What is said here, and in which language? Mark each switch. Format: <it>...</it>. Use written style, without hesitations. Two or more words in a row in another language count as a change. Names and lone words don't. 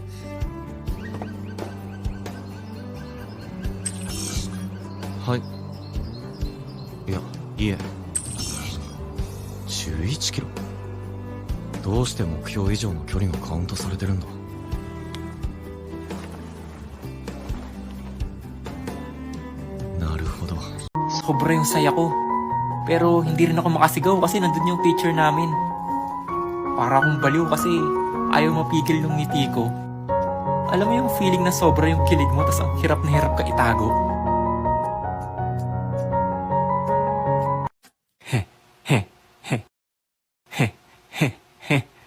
<ja>はい。いや、いえ。11キロ。どうして目標以上の距離がカウントされてるんだ？なるほど。</ja> <tl>Sobra yung saya ko. Pero hindi rin ako makasigaw kasi nandun yung teacher namin. Para akong baliw kasi ayaw mapigil ng ngiti ko. Alam mo yung feeling na sobra yung kilig mo tas ang hirap na hirap ka itago? Heh, heh, heh, heh, heh, heh.</tl>